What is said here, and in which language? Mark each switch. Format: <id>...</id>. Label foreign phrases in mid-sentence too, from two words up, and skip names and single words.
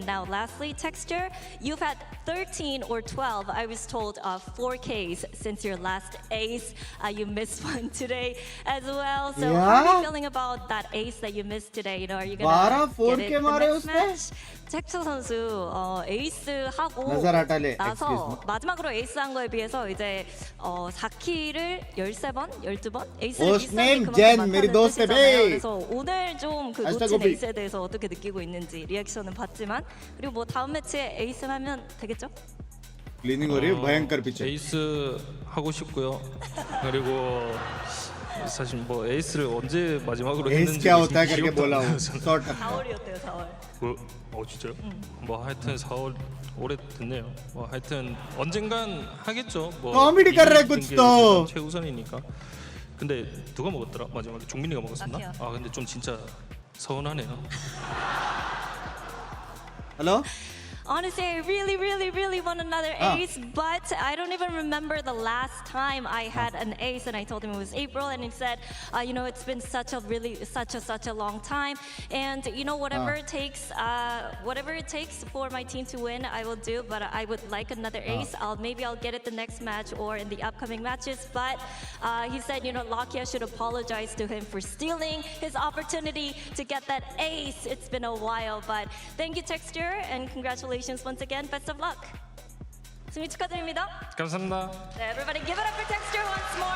<en>Now, lastly, Texture, you've had 13 or 12, I was told, 4Ks since your last ace. You missed one today as well. So how are you feeling about that ace that you missed today? You know, are you gonna get it</en> <hi>रहे हो</hi> <en>next</en> <hi>उसमें?</hi> <ko>match 텍처 선수 에이스 하고</ko> <hi>नजर हटा ले,</hi> <en>excuse</en> <ko>나서</ko> <en>me.</en> <ko>마지막으로 에이스 한 거에 비해서 이제 4킬을 13번, 12번 에이스를</ko> <en>Host</en> <ko>비슷하게</ko> <en>name</en> <ko>그만큼</ko> <hi>Jen, मेरी</hi> <ko>많다는</ko> <hi>दोस्त है</hi> <ko>뜻이잖아요.</ko> <hi>बे.</hi> <ko>그래서 오늘 좀 그</ko> <en>Hashtag</en> <ko>놓친 오비. 에이스에 대해서 어떻게 느끼고 있는지 리액션은 봤지만 그리고 뭐 다음 매치에 에이스 하면 되겠죠?</ko> <hi>क्लीनिंग हो रही है भयंकर पीछे.</hi> <ko>에이스 하고 싶고요. 그리고 사실 뭐 에이스를 언제 마지막으로</ko> <hi>एस</hi> <ko>했는지</ko> <hi>क्या होता है करके</hi> <ko>기억도</ko> <hi>बोला</hi> <ko>안</ko> <hi>हूँ.</hi> <ko>나요, 저는. 4월이었대요, 4월. 진짜요? 뭐 하여튼 4월 오래 됐네요. 뭐 하여튼 언젠간 하겠죠. 뭐</ko> <hi>कॉमेडी कर रहा है कुछ</hi> <ko>이기는 게</ko> <hi>तो.</hi> <ko>최우선이니까. 근데 누가 먹었더라? 마지막에 종민이가 먹었었나? 마피아. 아 근데 좀 진짜 서운하네요.</ko> <hi>हेलो.</hi> <en>Honestly, I really want another ace, but I don't even remember the last time I had an ace, and I told him it was April, and he said, you know, it's been such a long time, and you know, whatever it takes for my team to win, I will do. But I would like another ace. Maybe I'll get it the next match or in the upcoming matches. But he said, you know, Lakia should apologize to him for stealing his opportunity to get that ace. It's been a while, but thank you, Texture, and congratulations once again. Best of luck.</en> <ko>승리 축하드립니다. 감사합니다. 네,</ko> <en>everybody give it up for Texture once more.</en>